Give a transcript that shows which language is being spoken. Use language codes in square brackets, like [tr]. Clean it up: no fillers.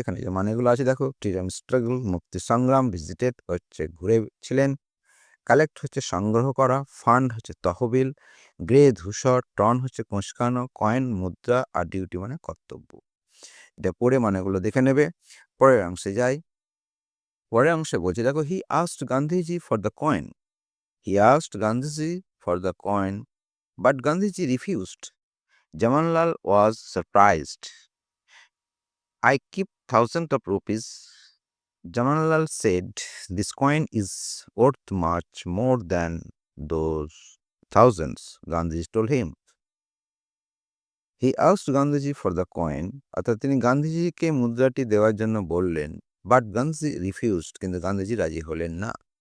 [bn] এখানে যে মানেগুলো আছে দেখো, ফ্রিডম স্ট্রাগল মুক্তি সংগ্রাম, ভিজিটেড হচ্ছে ঘুরেছিলেন, কালেক্ট হচ্ছে সংগ্রহ করা, ফান্ড হচ্ছে তহবিল, গ্রে ধূসর, টর্ন হচ্ছে কোঁচকানো, কয়েন মুদ্রা, আর ডিউটি মানে কর্তব্য। এটা পড়ে মানেগুলো দেখে নেবে। পরের অংশে যাই। পরের অংশে বলছে দেখো, [en] He asked Gandhiji for the coin, he asked Gandhiji for the coin but Gandhiji refused. Jamanlal was surprised. I keep thousands of rupees. Jamanlal said, this coin is worth much more than those thousands, Gandhiji told him. He asked Gandhiji for the coin, [bn] অর্থাৎ তিনি গান্ধীজিকে মুদ্রাটি দেওয়ার জন্য বললেন, [en] but Gandhi refused, [bn] কিন্তু গান্ধীজি রাজি হলেন না।